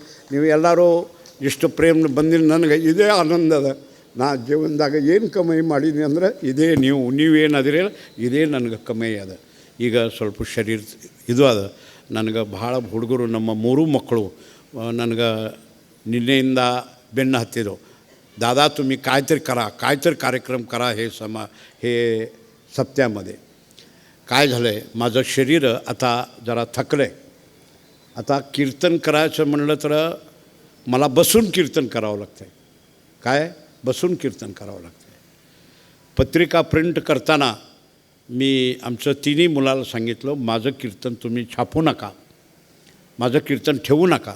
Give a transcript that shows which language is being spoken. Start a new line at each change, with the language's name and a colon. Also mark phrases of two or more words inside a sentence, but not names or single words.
Kannada: ನೀವು ಎಲ್ಲರೂ ಇಷ್ಟು ಪ್ರೇಮ ಬಂದಿನ ನನಗೆ ಇದೇ ಆನಂದದ. ನಾ ಜೀವನದಾಗ ಏನು ಕಮೈ ಮಾಡೀನಿ ಅಂದ್ರೆ ಇದೇ ನೀವೇನಾದಿರಲ್ಲ ಇದೇ ನನಗೆ ಕಮೈ ಅದ. ಈಗ ಸ್ವಲ್ಪ ಶರೀರ ಇದು ಅದ. ನನಗೆ ಭಾಳ ಹುಡುಗರು ನಮ್ಮ ಮೂರೂ ಮಕ್ಕಳು ನನಗೆ ನಿನ್ನೆಯಿಂದ ಬೆನ್ನು ಹತ್ತಿದ್ದವು.
Marathi: दादा तुम्ही काहीतरी कार्यक्रम करा हे सप्त्यामध्ये. काय झालं आहे, माझं शरीर आता जरा थकलं आहे. आता कीर्तन करायचं म्हणलं तर मला बसून कीर्तन करावं लागतं आहे. काय बसून कीर्तन करावं लागतं आहे. पत्रिका प्रिंट करताना मी आमचं तिन्ही मुलाला सांगितलं, माझं कीर्तन तुम्ही छापू नका, माझं कीर्तन ठेवू नका.